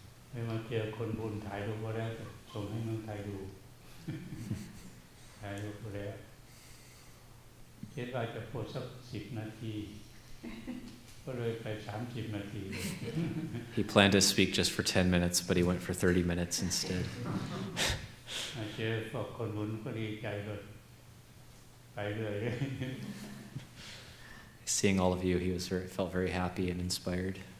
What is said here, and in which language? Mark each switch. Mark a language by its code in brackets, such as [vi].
[th] ไม่มาเจอคนบุญถ่ายรูปก็ได้ส่งให้เมืองไทยดู ถ่ายรูปก็ได้คิดว่าจะพูดสัก10 นาที ก็เลยไป30 นาที [en] He planned to speak just for 10 minutes, but he went for 30 minutes instead. [th] เจอพวกคนบุญก็ดีใจเลยไปเลย [en] seeing all of you, he felt very happy and inspired.